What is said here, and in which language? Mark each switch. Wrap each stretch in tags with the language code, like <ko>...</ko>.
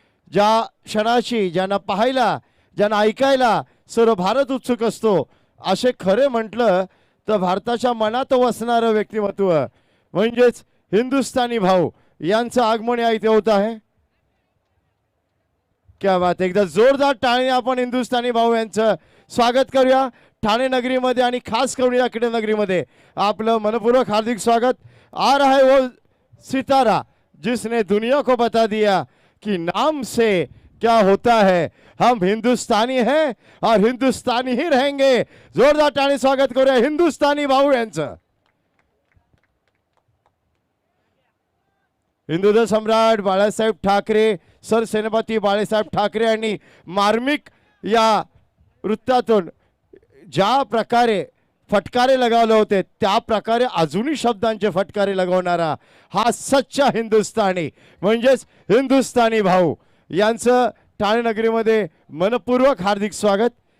<mr>ज्या क्षणाची ज्यांना पाहायला ज्यांना ऐकायला सर्व भारत उत्सुक असतो असे खरे म्हटलं तर भारताच्या मनात वसणारं व्यक्तिमत्व म्हणजेच हिंदुस्थानी भाऊ यांचं आगमन या इथे होत आहे. क्या बात. एकदा जोरदार टाळी आपण हिंदुस्थानी भाऊ यांचं स्वागत करूया ठाणे नगरीमध्ये आणि खास करून या क्रीडा नगरीमध्ये आपलं मनपूर्वक हार्दिक स्वागत.</mr> <hi>आ रहा है वो सितारा जिसने दुनिया को बता दिया कि नाम से क्या होता है. हम हिंदुस्तानी हैं और हिंदुस्तानी ही रहेंगे.</hi> <mr>जोरदार टाळी स्वागत करूया हिंदुस्थानी भाऊ यांचं. हिंदुदल सम्राट बाळासाहेब ठाकरे, सरसेनापती बाळासाहेब ठाकरे यांनी मार्मिक या वृत्तातून ज्या प्रकारे फटकारे लगावले होते त्या प्रकारे अजूनही शब्दांचे फटकारे लगावणारा हा सच्चा हिंदुस्थानी म्हणजेच हिंदुस्थानी भाऊ यांचं ठाणे नगरीमध्ये मनपूर्वक हार्दिक स्वागत.</mr>